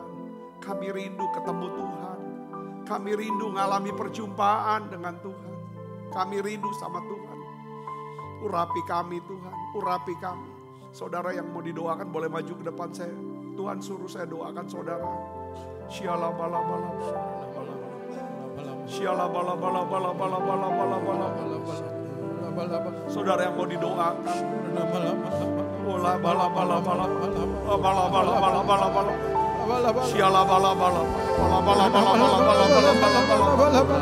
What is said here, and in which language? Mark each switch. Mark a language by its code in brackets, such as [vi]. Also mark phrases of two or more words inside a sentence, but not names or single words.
[id] Kami rindu ketemu Tuhan. Kami rindu mengalami perjumpaan dengan Tuhan. Kami rindu sama Tuhan. Urapi kami Tuhan, urapi kami. Saudara yang mau didoakan boleh maju ke depan saya. Tuhan suruh saya doakan saudara. Shala bala bala bala. Shala bala bala bala bala bala bala bala. Saudara yang mau didoakan. Ola bala bala bala. Bala bala bala bala bala. Shala bala bala. Bala bala bala bala bala bala bala bala.